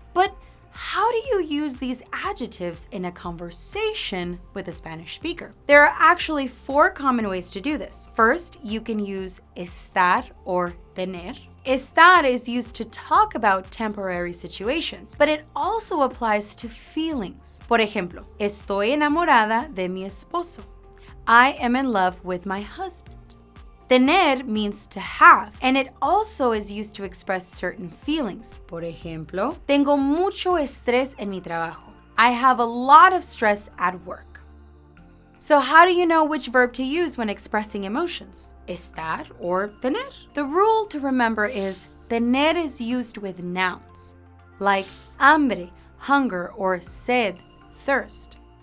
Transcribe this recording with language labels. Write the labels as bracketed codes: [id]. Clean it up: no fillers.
[en] But how do you use these adjectives in a conversation with a Spanish speaker? There are actually 4 common ways to do this. First, you can use estar or tener. Estar is used to talk about temporary situations, but it also applies to feelings. [es] Por ejemplo, estoy enamorada de mi esposo. [en] I am in love with my husband. Tener means to have, and it also is used to express certain feelings. [es] Por ejemplo, tengo mucho estrés en mi trabajo. [en] I have a lot of stress at work. So how do you know which verb to use when expressing emotions? Estar or tener? The rule to remember is tener is used with nouns, like hambre, hunger, or sed, thirst.